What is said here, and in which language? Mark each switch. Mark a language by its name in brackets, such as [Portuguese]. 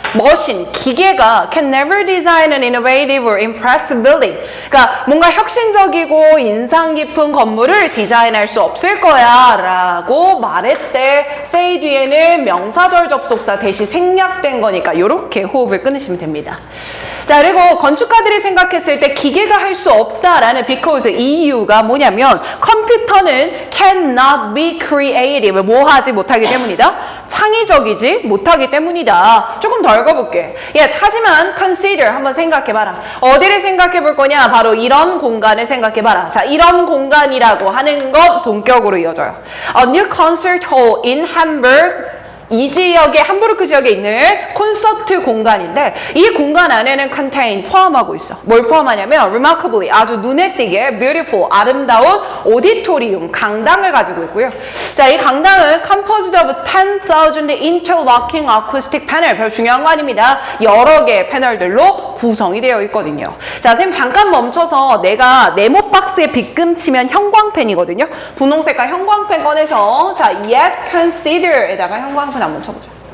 [Korean] 머신, 기계가 [English] can never design an innovative or impressive building. [Korean] 그러니까 뭔가 혁신적이고 인상 깊은 건물을 디자인할 수 없을 거야 라고 말했대. say 뒤에는 명사절 접속사 대시 생략된 거니까 이렇게 호흡을 끊으시면 됩니다. 자, 그리고 건축가들이 생각했을 때 기계가 할 수 없다라는 because 이유가 뭐냐면 컴퓨터는 [English] cannot be creative. [Korean] 뭐 하지 못하기 때문이다. 창의적이지 못하기 때문이다. 조금 더 읽어볼게. 하지만 consider 한번 생각해봐라. 어디를 생각해볼 거냐? 바로 이런 공간을 생각해봐라. 자, 이런 공간이라고 하는 건 동격으로 이어져요. [English] A new concert hall in Hamburg. [Korean] 이 지역에 함부르크 지역에 있는 콘서트 공간인데 이 공간 안에는 contain 포함하고 있어. 뭘 포함하냐면 remarkably 아주 눈에 띄게 beautiful 아름다운 오디토리움 강당을 가지고 있고요. 자, 이 강당은 [English] composed of 10,000 interlocking acoustic panel. [Korean] 별 중요한 거 아닙니다. 여러 개의 패널들로 구성이 되어 있거든요. 자, 선생님 잠깐 멈춰서 내가 네모 박스에 빗금 치면 형광펜이거든요. 분홍 색깔 형광펜 꺼내서 자, [English] yet consider [Korean] 에다가 형광펜 한번 쳐보죠.